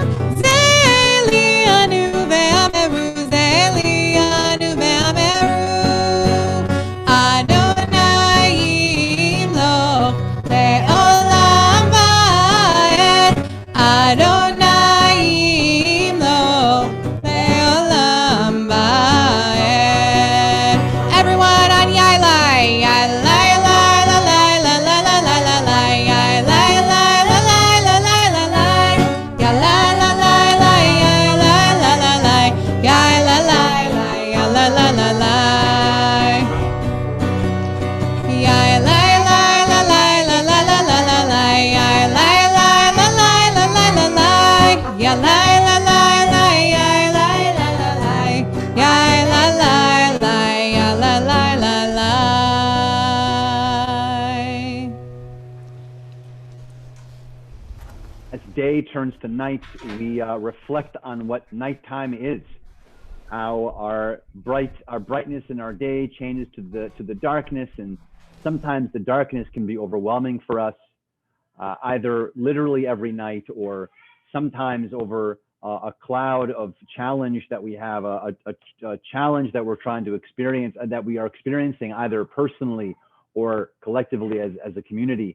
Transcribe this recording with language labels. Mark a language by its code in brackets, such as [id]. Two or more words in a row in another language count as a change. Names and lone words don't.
[he] זה אלינו ואמרו, זה אלינו ואמרו, אדוני ימלוך לעולם ועד. אדוני ימלוך לעולם ועד. [en] Everyone on Yailai, Yailai, la la la la la la la la la, Yailai, la la la la la la la, Yailai, la la la, Yailai, la la la, Yailai, la la, Yailai, la la la. Yailai, la la la la la la la la la, Yailai, la la la la la la la, Yailai, la la la, Yailai, la la la, Yailai, la la, Yailai, la la la. As day turns to night, we reflect on what nighttime is. How our brightness in our day changes to the darkness, and sometimes the darkness can be overwhelming for us, either literally every night or sometimes over a cloud of challenge that we have, a challenge that we're trying to experience, that we are experiencing either personally or collectively as a community.